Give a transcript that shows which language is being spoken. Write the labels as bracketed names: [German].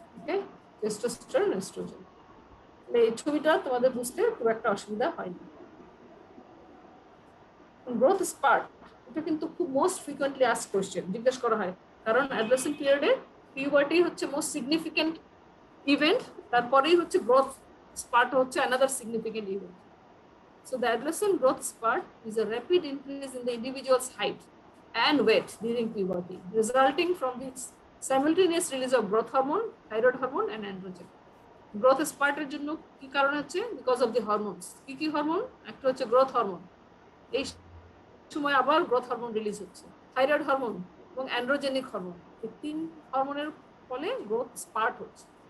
[Bangla] ওকে, testosterone, oestrogen. এই ছবিটা তোমাদের বুঝতে খুব একটা অসুবিধা হয়নি। গ্রোথ স্পার্ট, এটা কিন্তু খুব [English] most frequently asked question, [Bangla] জিজ্ঞেস করা হয়। কারণ অ্যাডোলেসেন্ট পিরিয়ডে পিউবার্টি হচ্ছে মোস্ট সিগনিফিকেন্ট ইভেন্ট, তারপরেই হচ্ছে গ্রোথ স্পার্ট হচ্ছে another significant event. [English] So the adolescent growth spurt is a rapid increase in the individual's height and weight during puberty, resulting from the simultaneous release of growth hormone, thyroid hormone, and androgen. [Bangla] Growth spurt এর জন্য কি কারণ হচ্ছে? [English] Because of the hormones. [Bangla] কি কি hormone? একটা হচ্ছে growth hormone, এই সময় আবার গ্রোথ হরমোন রিলিজ হচ্ছে, থাইরয়েড হরমোন এবং অ্যান্ড্রোজেনিক হরমোন। এই 3 হরমোনের ফলে গ্রোথ স্পার্ট হচ্ছে।